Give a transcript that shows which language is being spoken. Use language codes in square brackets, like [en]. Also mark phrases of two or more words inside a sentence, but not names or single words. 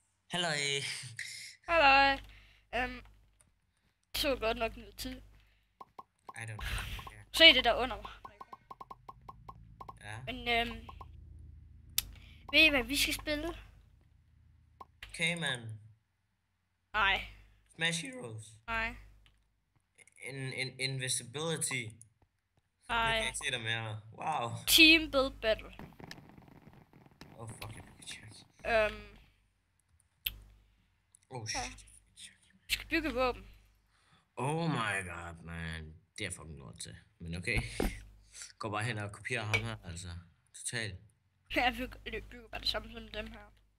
[da] Halløj. Halløj. Det så godt nok noget tid. [en] I don't care. [da] Se det der under mig. Ja. Men ved I hvad vi skal spille? Okay, man. Nej. Smash Heroes. Nej. Invisibility. Nu kan Nej. jeg ikke se dig mere. Wow. Team Build Battle. [en] Oh, fuck, [da] jeg fik check. [en] Oh, shit. [da] Vi skal bygge våben. [en] Oh my god, man. [da] Det er fucking lort til. Men okay. Gå bare hen og kopierer ham her, altså. Totalt. Jeg bygger bare det samme som dem her.